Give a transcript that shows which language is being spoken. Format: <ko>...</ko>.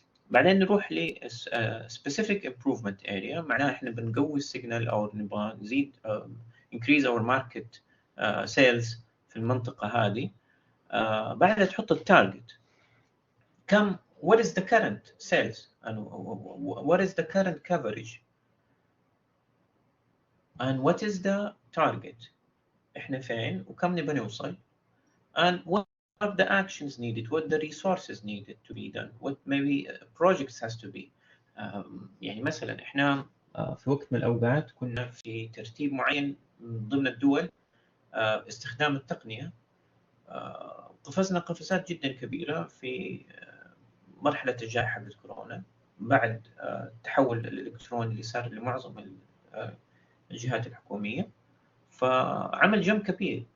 <ar>بعدين نروح ل specific improvement area، معناها احنا بنقوي السيجنال او نبغى نزيد</ar> <en>increase our market sales</en> <ar>في المنطقة هذه. بعدها تحط التارجت، كم</ar> <en>what is the current sales and what is the current coverage and what is the target،</en> <ar>احنا فين وكم نبغى نوصل،</ar> <en>and what are the actions needed, what the resources needed to be done, what maybe projects has to be.</en> <ar>يعني مثلا احنا في وقت من الاوقات كنا في ترتيب معين ضمن الدول استخدام التقنية، قفزنا قفزات جدا كبيرة في مرحلة الجائحة حقت كورونا بعد التحول الالكتروني اللي صار لمعظم الجهات الحكومية، فعمل جمب كبير.</ar>